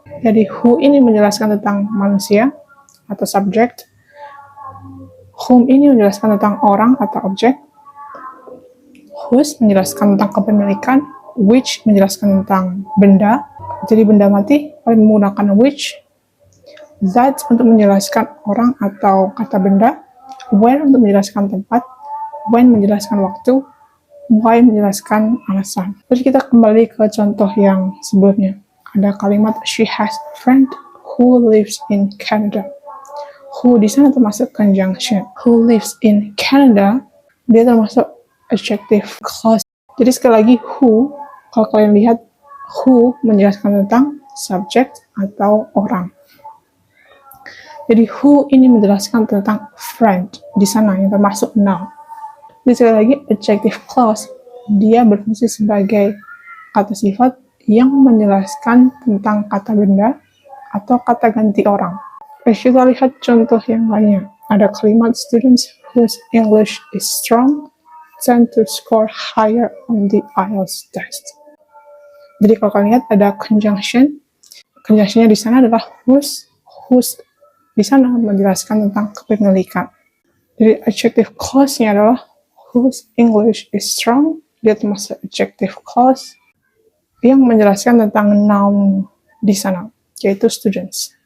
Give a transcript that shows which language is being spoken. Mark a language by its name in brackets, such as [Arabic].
[Indonesian] Jadi who ini menjelaskan tentang manusia atau subject, whom ini menjelaskan tentang orang atau objek, whose menjelaskan tentang kepemilikan, which menjelaskan tentang benda, jadi benda mati, kalian menggunakan which, that untuk menjelaskan orang atau kata benda, where untuk menjelaskan tempat, when menjelaskan waktu, why menjelaskan alasan. Terus kita kembali ke contoh yang sebelumnya. Ada kalimat [English] she has a friend who lives in Canada. [Indonesian] Who di sana termasuk conjunction. [English] Who lives in Canada, [Indonesian] dia termasuk adjective clause. Jadi sekali lagi who, kalau kalian lihat who menjelaskan tentang subject atau orang. Jadi who ini menjelaskan tentang friend di sana yang termasuk noun. Jadi sekali lagi adjective clause dia berfungsi sebagai kata sifat yang menjelaskan tentang kata benda atau kata ganti orang. Kita lihat contoh yang lainnya. Ada kalimat [English] students whose English is strong tend to score higher on the IELTS test. [Indonesian] Jadi kalau kalian lihat ada conjunction. Conjunctionnya di sana adalah whose di sana menjelaskan tentang kepemilikan. Jadi adjective clause-nya adalah [English] whose English is strong. [Indonesian] Dia termasuk adjective clause yang menjelaskan tentang noun di sana, yaitu students.